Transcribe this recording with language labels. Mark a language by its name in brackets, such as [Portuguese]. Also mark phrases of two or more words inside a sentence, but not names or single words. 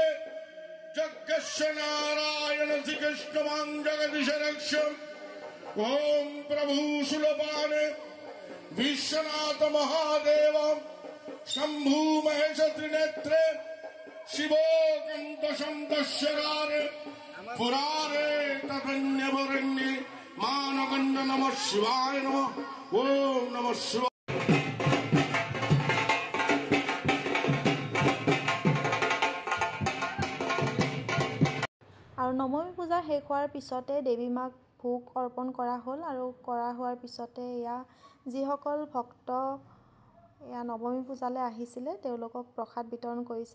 [Sanskrit] जगस्य नारायण श्री कृष्ण जगदीश रक्ष ओम प्रभु सुलपाने विश्वनाथ महादेव शंभु महेश त्रिनेत्रे शिवो कंत शंतशरारे पुरारे ततन्य वरण्ये मानगंड नमः शिवाय नमः ओम नमः शिवाय। [Assamese] আৰু নৱমী পূজা শেষ হোৱাৰ পিছতে দেৱী মাক ভোগ অৰ্পণ কৰা হ'ল আৰু কৰা হোৱাৰ পিছতে ইয়া যিসকল ভক্ত ইয়া নৱমী পূজালৈ আহিছিলে তেওঁলোকক প্ৰসাদ বিতৰণ কৰিছে।